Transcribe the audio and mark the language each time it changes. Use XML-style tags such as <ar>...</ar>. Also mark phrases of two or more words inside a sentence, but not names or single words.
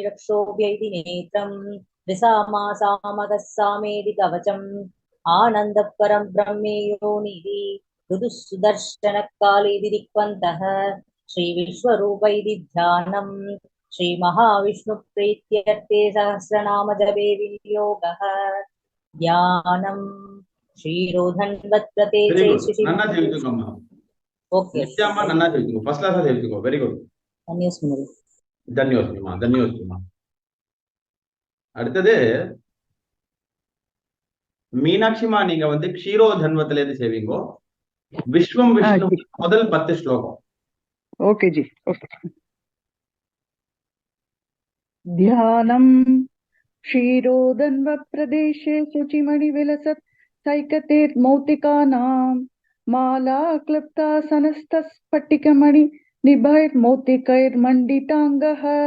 <sa>रक्षोभ्य इति नेत्रं द्विसामासामगः सामेति कवचम् आनन्दः परं ब्रह्मेयोनिधि ऋतुः सुदर्शनकालेति दिक्वन्तः श्रीविश्वरूप इति ध्यानं श्रीमहाविष्णुप्रीत्यर्थे सहस्रनाम जपे विनियोगः ध्यानं ಶ್ರೀರೋಧನ್ವತ್ಪ್ರತೆ</sa> <en>Very</en> <kn>ಜೈ</kn> <en>good. ಶಿಶಿ</en> <kn>ನನ್ನ ತಿಳಿದುಕಮ್ಮ. ಓಕೆ ನಿತ್ಯಮ್ಮ ನನ್ನ ತಿಳಿದುಕೋ.</kn> <en>first class</en> <kn>ಅಲ್ಲಿ ತಿಳಿದುಕೋ.</kn> <en>very good.</en> <kn>ಧನ್ಯವಾದಮ್ಮ. ಧನ್ಯವಾದಮ್ಮ.</kn> <ta>அடுத்தது மீனாட்சிமா நீங்க வந்து க்ஷீரோதன்வத்துல இருந்து சேவிங்கோ. விஸ்வம் விஷ்ணு முதல் 10 ஸ்லோகம். ஓகே ஜி. ஓகே.</ta> <sa>ध्यानम् क्षीरोदन्व प्रदेशे शुचिमणि विलसत् सैकतेर्मौक्तिकानां माला क्लृप्तासनस्तस्फटिकमणि निभैर्मौक्तिकैर्मण्डिताङ्गः</sa>